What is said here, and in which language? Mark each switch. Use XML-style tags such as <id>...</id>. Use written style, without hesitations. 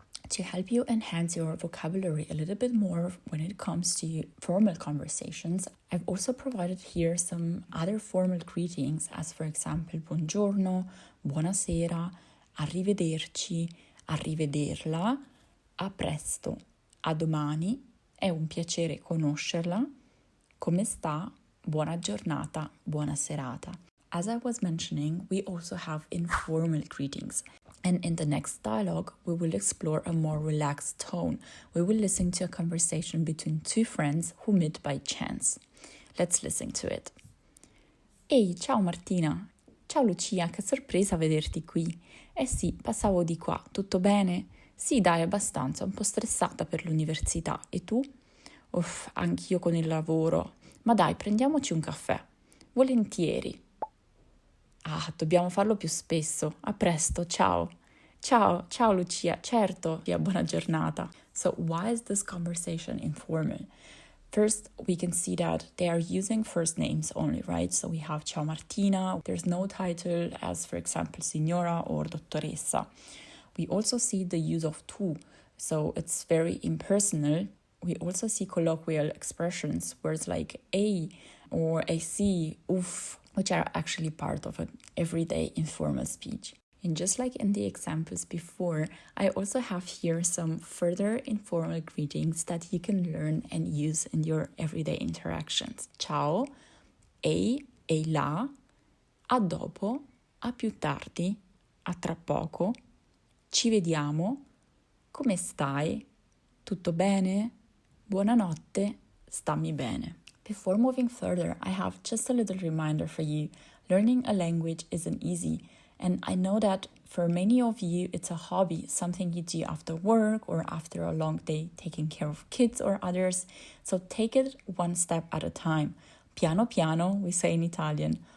<en>To help you enhance your vocabulary a little bit more when it comes to formal conversations, I've also provided here some other formal greetings as, for example,</en> <it>buongiorno, buonasera, arrivederci, arrivederla, a presto, a domani, è un piacere conoscerla, come sta, buona giornata, buona serata.</it> <en>As I was mentioning, we also have informal greetings. And in the next dialogue, we will explore a more relaxed tone. We will listen to a conversation between two friends who met by chance. Let's listen to it.</en> <it>Ehi, ciao Martina. Ciao Lucia, che sorpresa vederti qui. Eh sì, passavo di qua, tutto bene? Sì, dai, abbastanza, un po' stressata per l'università. E tu? Uff, anch'io con il lavoro. Ma dai, prendiamoci un caffè. Volentieri. Ah, dobbiamo farlo più spesso. A presto, ciao. Ciao Lucia. Certo, via, buona giornata.</it> <en>So why is this conversation informal? First, we can see that they are using first names only, right? So we have Ciao Martina. There's no title as, for example, Signora or Dottoressa. We also see the use of tu, so it's very impersonal. We also see colloquial expressions, words like ei or I see, uff, which are actually part of an everyday informal speech. And just like in the examples before, I also have here some further informal greetings that you can learn and use in your everyday interactions.</en> <it>Ciao, ehi là, a dopo, a più tardi, a tra poco, ci vediamo, come stai, tutto bene, buonanotte, stammi bene.</it> <en>Before moving further, I have just a little reminder for you. Learning a language isn't easy, and I know that for many of you, it's a hobby, something you do after work or after a long day taking care of kids or others. So take it one step at a time.</en> <it>Piano piano,</it> <en>we say in Italian.</en>